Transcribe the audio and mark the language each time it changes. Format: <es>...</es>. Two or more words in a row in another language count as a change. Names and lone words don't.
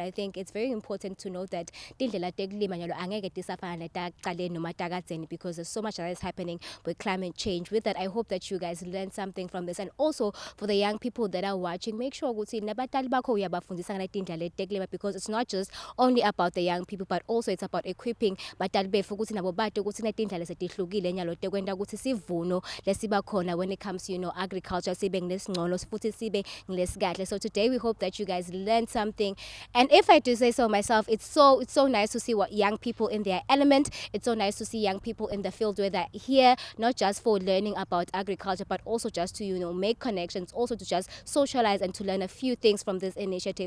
<en>I think it's very important to know that because there's so much that is happening with climate change. With that, I hope that you guys learned something from this. And also, for the young people that are watching, make sure because it's not just only about the young people, but also it's about equipping</en> <ss>nabo bade ukuthi netindlela setihlukile nyalo tekwenda ukuthi sivuno lesiba khona</ss> <en>when it comes to agriculture</en> <ss>sibe nginesingcono futhi sibe ngilesikahle.</ss> <en>So today we hope that you guys learned something, and if I do say so myself, it's so nice to see what young people in their element. It's so nice to see young people in the field where they're here not just for learning about agriculture, but also just to make connections, also to just socialize and to learn a few things from this initiative.</en>